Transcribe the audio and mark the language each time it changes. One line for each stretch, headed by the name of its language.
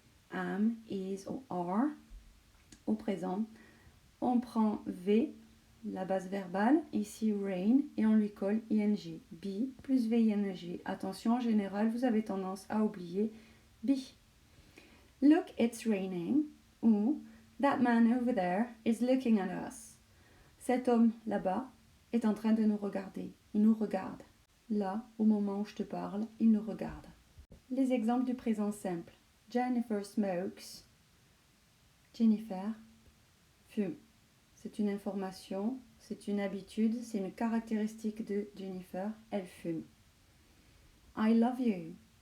French: Am, is ou are au présent. On prend V, la base verbale, ici rain, et on lui colle ing. Be plus VING. Attention, en général, vous avez tendance à oublier be.
English: Look, it's raining. Ou that man over there is looking at us.
French: Cet homme là-bas est en train de nous regarder. Il nous regarde. Là, au moment où je te parle, il nous regarde. Les exemples du présent simple.
English: Jennifer smokes.
French: Jennifer fume. C'est une information, c'est une habitude, c'est une caractéristique de Jennifer, elle fume.
English: I love you.